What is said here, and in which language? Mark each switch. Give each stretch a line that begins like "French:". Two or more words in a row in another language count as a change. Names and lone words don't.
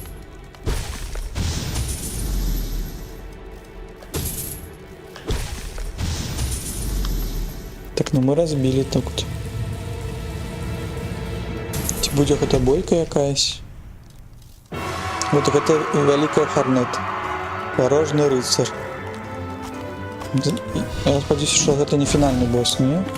Belarusian: Так, ну мы разбілі тут. Ці будзе гэта бойка якаясь? Вот гэта вялікая харнет.
Ukrainian: Порожний рыцарь. Я сподіваюся, що
Belarusian: гэта не фінальны босс,
Ukrainian: не?